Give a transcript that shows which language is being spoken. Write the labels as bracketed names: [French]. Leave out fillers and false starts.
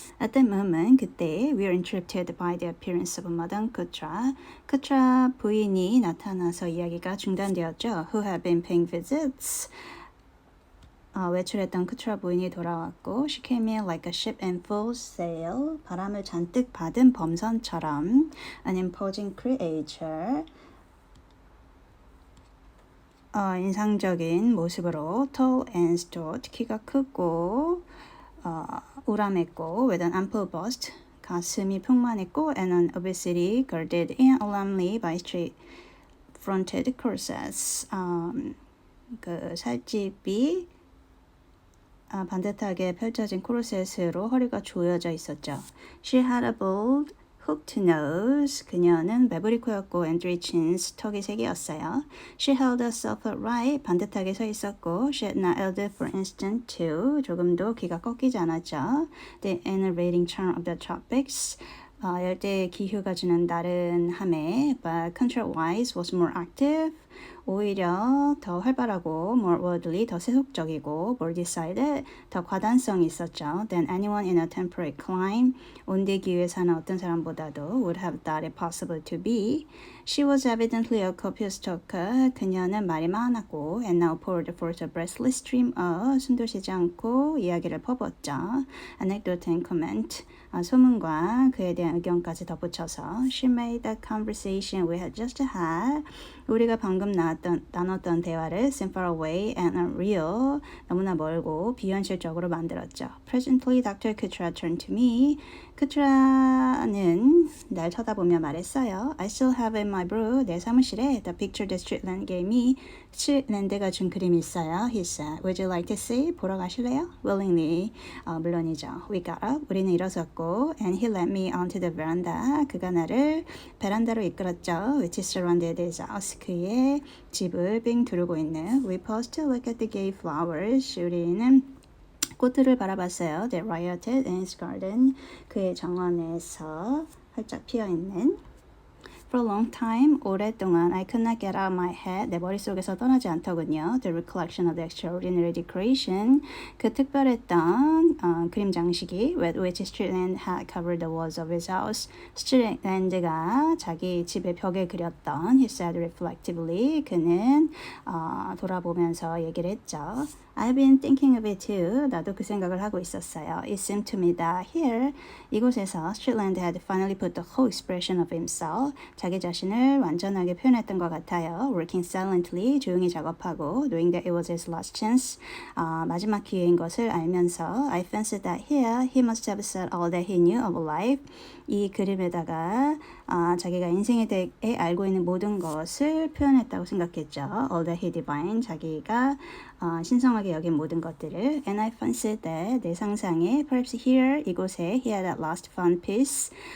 [English] At the moment, [Korean] 그때, [English] we are interrupted by the appearance of Madame Kutra. [Korean] Kutra 부인이 나타나서 이야기가 중단되었죠. [English] Who had been paying visits. [Korean] 외출했던 쿠트라 부인이 돌아왔고 [English] She came in like a ship in full sail. [Korean] 바람을 잔뜩 받은 범선처럼 [English] An imposing creature. 인상적인 모습으로 tall and stout, [Korean] 키가 크고 우람했고 [English] with an ample bust, [Korean] 가슴이 풍만했고 [English] and an obesity girded in alarmingly by straight-fronted corsets. [Korean] 그 살집이 반듯하게 펼쳐진 코르셋으로 허리가 조여져 있었죠. [English] She had a bold hooked nose. [Korean] 그녀는 매부리 코였고 [English] and three chins. [Korean] 턱이 세 개였어요. [English] She held herself upright. [Korean] 반듯하게 서 있었고 [English] she had not yielded for instant to. [Korean] 조금도 귀가 꺾이지 않았죠. [English] The enervating charm of the tropics. [Korean] 열대 기후가 주는 나른함에 [English] but contrariwise was more active. [Korean] 오히려 더 활발하고 [English] more worldly, [Korean] 더 세속적이고 [English] more decided, [Korean] 더 과단성이 있었죠. [English] than anyone in a temperate clime. [Korean] 온대 기후에 사는 어떤 사람보다도 [English] would have thought it possible to be. She was evidently a copious talker. 그녀는 말이 많았고 and now poured forth a breathless stream of [Korean] 숨도 쉬지 않고 이야기를 퍼붓죠. [English] Anecdote and comment. [Korean] 소문과 그에 대한 의견까지 덧붙여서 [English] She made that conversation we had just had. [Korean] 우리가 방금 나눴던 대화를 [English] seem far away and unreal. [Korean] 너무나 멀고 비현실적으로 만들었죠. [English] Presently, Dr. Kutra turned to me. [Korean] 쿠트라는 날 쳐다보며 말했어요. [English] I still have in my brew, [Korean] 내 사무실에 [English] the picture that Streetland gave me. [Korean] 스트리트랜드가 준 그림이 있어요. [English] He said, Would you like to see? [Korean] 보러 가실래요? [English] Willingly. [Korean] 물론이죠. [English] We got up. [Korean] 우리는 일어섰고 [English] and he led me onto the veranda. [Korean] 그가 나를 베란다로 이끌었죠. [English] Which is surrounded his house. [Korean] 그의 집을 빙 두르고 있는. [English] We paused to look at the gay flowers. [Korean] 우리는 꽃들을 바라봤어요. [English] They rioted in his garden. [Korean] 그의 정원에서 활짝 피어있는. [English] For a long time, [Korean] 오랫동안 [English] I could not get out of my head. [Korean] 내 머릿속에서 떠나지 않더군요. [English] The recollection of the extraordinary decoration. [Korean] 그 특별했던 그림 장식이 [English] with which Streetland had covered the walls of his house. [Korean] 스트리트랜드가 자기 집의 벽에 그렸던 [English] he said reflectively. [Korean] 그는 돌아보면서 얘기를 했죠. [English] I've been thinking of it too. [Korean] 나도 그 생각을 하고 있었어요. [English] It seemed to me that here, [Korean] 이곳에서 [English] Streetland had finally put the whole expression of himself. [Korean] 자기 자신을 완전하게 표현했던 것 같아요. [English] Working silently, [Korean] 조용히 작업하고 [English] knowing that it was his last chance. [Korean] 마지막 기회인 것을 알면서 [English] I fancied that here he must have said all that he knew of life. [Korean] 이 그림에다가 자기가 인생에 대해 알고 있는 모든 것을 표현했다고 생각했죠. [English] All that he divined, [Korean] 자기가 신성하게 여긴 모든 것들을. [English] And I fancied that [Korean] 내 상상에 [English] perhaps here, [Korean] 이곳에 [English] he had at last found peace.